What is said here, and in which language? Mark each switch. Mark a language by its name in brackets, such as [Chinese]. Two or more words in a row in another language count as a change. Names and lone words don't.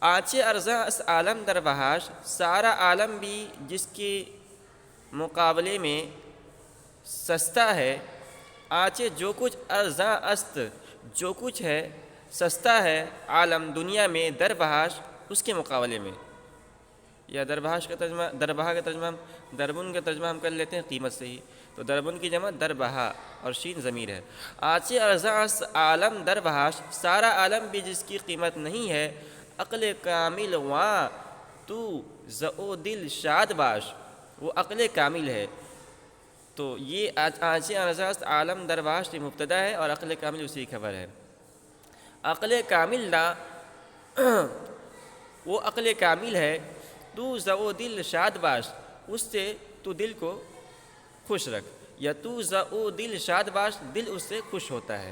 [Persian] آنچے ارزاں اس عالم در بہاش، [Urdu] سارا عالم بھی جس کے مقابلے میں سستا ہے، آنچے جو کچھ [Persian] ارزاں است، [Urdu] جو کچھ ہے سستا ہے عالم دنیا میں در بہاش اس کے مقابلے میں، یا دربہاش کا ترجمہ، دربہا کا ترجمہ دربن کا ترجمہ ہم کر لیتے ہیں قیمت سے ہی، تو دربن کی جمع دربہا اور شین ضمیر ہے۔ [Persian] آنچے ارزاں است عالم در بہاش، [Urdu] سارا عالم بھی جس کی قیمت نہیں ہے، [Persian] عقل کامل واں تو ذو دل شاد باش، [Urdu] وہ عقل کامل ہے۔ تو یہ [Persian] آنچے ارزاں است عالم در بہاش [Urdu] یہ مبتدا ہے اور عقل کامل اسی کی خبر ہے۔ عقل کامل لا وہ عقل کامل ہے، [Persian] تو ذو دل شاد باش، [Urdu] اس سے تو دل کو خوش رکھ، یا [Persian] تو ذو دل شاد باش، [Urdu] دل اس سے خوش ہوتا ہے۔